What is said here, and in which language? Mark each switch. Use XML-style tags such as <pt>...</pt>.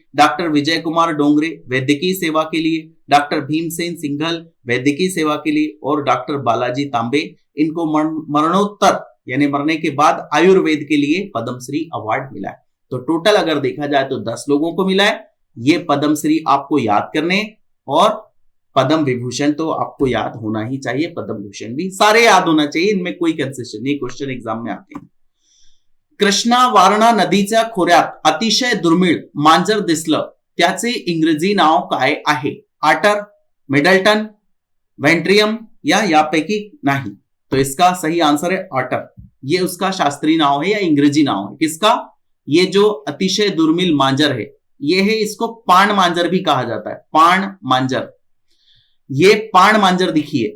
<hi>Doctor Vijay Kumar Dongre वैद्यकीय सेवा के लिए, डॉक्टर भीमसेन सिंघल वैद्यकीय सेवा के लिए, और डॉक्टर बालाजी तांबे, इनको मरणोत्तर यानी मरने के बाद आयुर्वेद के लिए पद्मश्री अवार्ड मिला है। तो टोटल अगर देखा जाए तो 10 लोगों को मिला है। ये पद्मश्री आपको याद करने, और पद्म विभूषण तो आपको याद होना ही चाहिए, पद्म भूषण भी सारे याद होना चाहिए, इनमें कोई कंसेशन नहीं, क्वेश्चन एग्जाम में आते हैं।</hi> <mr>कृष्णा वारणा नदीच्या खोऱ्यात अतिशय दुर्मिळ मांजर दिसलं, त्याचे इंग्रजी नाव काय आहे? आटर, मिडल्टन, वेंट्रियम या यापैकी नहीं?</mr> <hi>तो इसका सही आंसर है आटर। ये उसका शास्त्रीय नाम है या इंग्रजी नाम है किसका? ये जो</hi> <mr>अतिशय दुर्मिल मांजर</mr> <hi>है ये है, इसको पाण मांजर भी कहा जाता है। पाण मांजर, ये पाण मांजर दिखिए।</hi>